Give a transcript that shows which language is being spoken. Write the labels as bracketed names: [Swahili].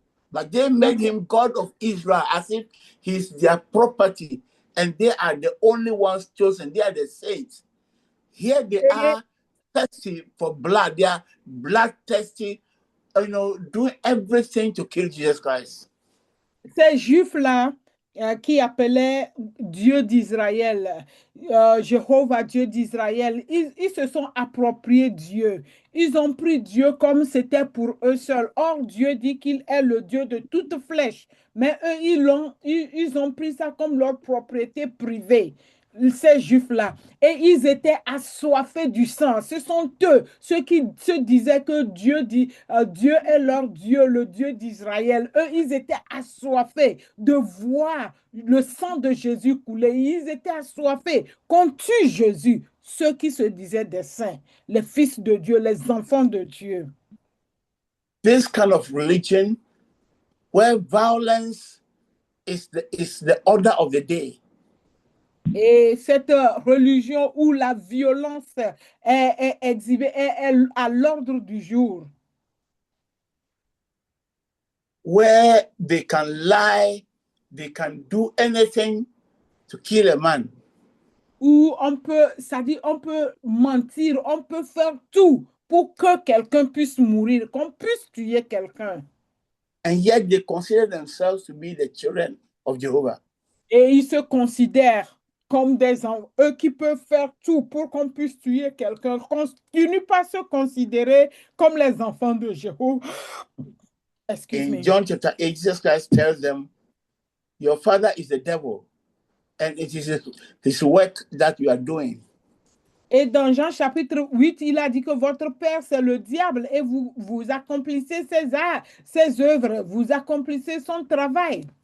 [English] But they made him God of Israel as if he's their property, and they are the only ones chosen. They are the saints. Here they are thirsty for blood. They are bloodthirsty, doing everything to kill Jesus Christ. [French] Ces Juifs-là qui appelaient Dieu d'Israël, Jéhovah, Dieu d'Israël, ils se sont appropriés Dieu. Ils ont pris Dieu comme c'était pour eux seuls. Or, Dieu dit qu'il est le Dieu de toute flèche. Mais eux, ils ont pris ça comme leur propriété privée, ces Juifs-là. Et ils étaient assoiffés du sang. Ce sont eux, ceux qui se disaient que Dieu est leur Dieu, le Dieu d'Israël. Eux, ils étaient assoiffés de voir le sang de Jésus couler. Ils étaient assoiffés qu'on tue Jésus. Ceux qui se disaient des saints, les fils de Dieu, les enfants de Dieu. [English] This kind of religion where violence is the order of the day. [French] Et cette religion où la violence est exhibée, est à l'ordre du jour. [English] Where they can lie, they can do anything to kill a man. [French] Où on peut mentir, on peut faire tout pour que quelqu'un puisse mourir, qu'on puisse tuer quelqu'un. [English] And yet they consider themselves to be the children of Jehovah. [French] Et ils se considèrent comme des enfants, eux qui peuvent faire tout pour qu'on puisse tuer quelqu'un, continuent pas à se considérer comme les enfants de Jéhovah. [English] Excuse me. In John chapter 8, Jesus Christ tells them, your father is the devil, and it is his work that you are doing. [French] Et dans Jean chapitre 8, il a dit que votre père, c'est le diable, et vous accomplissez ses œuvres, vous accomplissez son travail.